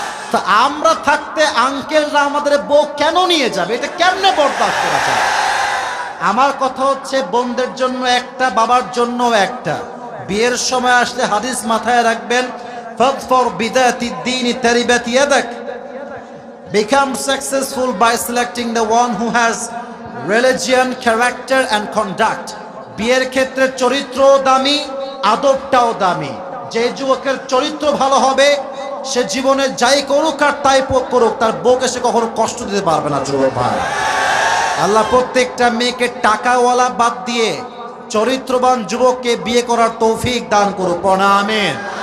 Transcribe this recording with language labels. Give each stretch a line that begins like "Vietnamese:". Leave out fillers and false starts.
Bangla: তা আমরা থাকতে আঙ্কেলরা আমাদের বউ কেন নিয়ে যাবে? এটা কেমনে বরদাস্ত করা যায়? আমার কথা হচ্ছে বোনদের জন্য একটা, বাবার জন্য একটা। বিয়ের সময় আসলে হাদিস মাথায় রাখবেন,
Arabic: ফাযফর বিযাতিদ দীনি তারিবাত ইয়াদাক।
English: Become successful by selecting the one who has religion, character and conduct.
Bangla: বিয়ের ক্ষেত্রে চরিত্র দামি, আদবটাও দামি। যে যুবকের চরিত্র ভালো হবে সে জীবনে যাই করুক আর তাই করুক, তার বউকে সে কখনো কষ্ট দিতে পারবে না যুবক ভাই। আল্লাহ প্রত্যেকটা মেয়েকে টাকাওয়ালা বাদ দিয়ে চরিত্রবান যুবককে বিয়ে করার তৌফিক দান করুক। আমিন।